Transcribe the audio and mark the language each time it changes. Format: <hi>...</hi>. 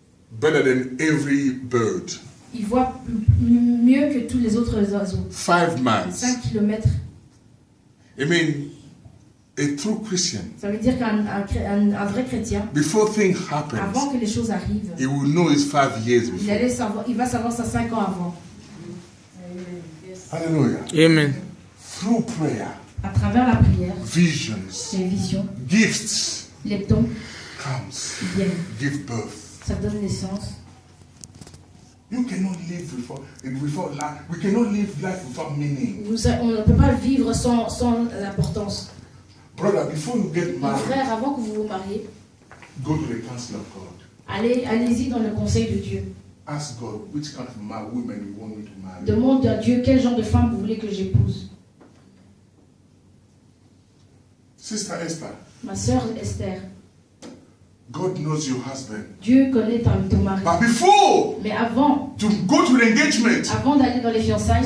<en>better than every bird.</en> <fr>il voit mieux que tous les autres oiseaux.</fr> <en>5 miles.</en> <fr>5 kilomètres,</fr> <en>I mean, a true Christian,</en> <fr>ça veut dire qu'un vrai chrétien,</fr> <en>before things happen,</en> <fr>avant que les choses arrivent,</fr> <en>he will know it's 5 years before.</en> <fr>il va savoir ça 5 ans avant.</fr> <en>Hallelujah. Amen. Through prayer,</en> <fr>À travers la prière,</fr> <en>visions,</en> <fr>les visions,</fr> <en>gifts</en> <fr>les dons</fr> <en>comes,</en> <fr>viennent.</fr> <en>give birth.</en> <fr>Ça donne naissance.</fr> <en>You cannot live without life. We cannot live life without meaning.</en> <fr>On ne peut pas vivre sans importance.</fr> <en>Brother, before you get</en> <fr>Mon</fr> <en>married,</en> <fr>frère, avant que vous vous mariez,</fr> <en>go to the council of God.</en> <fr>allez-y dans le conseil de Dieu.</fr> <en>Ask God which kind of women you want me to marry.</en> <fr>Demande à Dieu quel genre de femme vous voulez que j'épouse.</fr> <en>Sister Esther,</en> <fr>Ma sœur Esther,</fr> <en>God knows your husband.</en> <fr>Dieu connaît ton mari.</fr> <en>But before</en> <fr>Mais avant</fr> <en>to go to the engagement,</en> <fr>d'aller dans les fiançailles,</fr>